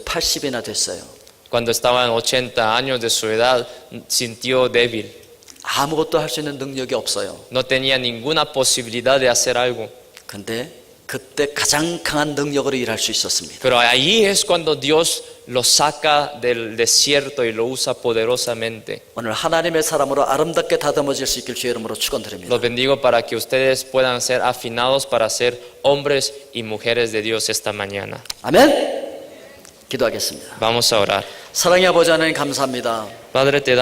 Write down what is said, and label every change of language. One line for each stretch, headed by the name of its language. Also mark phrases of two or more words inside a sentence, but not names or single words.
Korean: 80이나 됐어요.
Spanish: Cuando estaba en 80 años de su edad, sintió débil.
Korean: 아무것도 할 수 있는 능력이 없어요.
Spanish: No tenía ninguna posibilidad de hacer algo.
Korean: 근데 그때 가장 강한 능력으로 일할 수 있었습니다.
Spanish: Pero ahí es cuando Dios lo saca del desierto y lo usa poderosamente.
Korean: 오늘 하나님의 사람으로 아름답게 다듬어질 수 있길 주의 이름으로 축원드립니다.
Spanish: Los bendigo para que ustedes puedan ser afinados para ser hombres y mujeres de Dios esta mañana.
Korean: 아멘. 기도하겠습니다.
Spanish: Vamos a orar.
Korean: 사랑의 아버지 하나님 감사합니다.
Spanish: Padre, te damos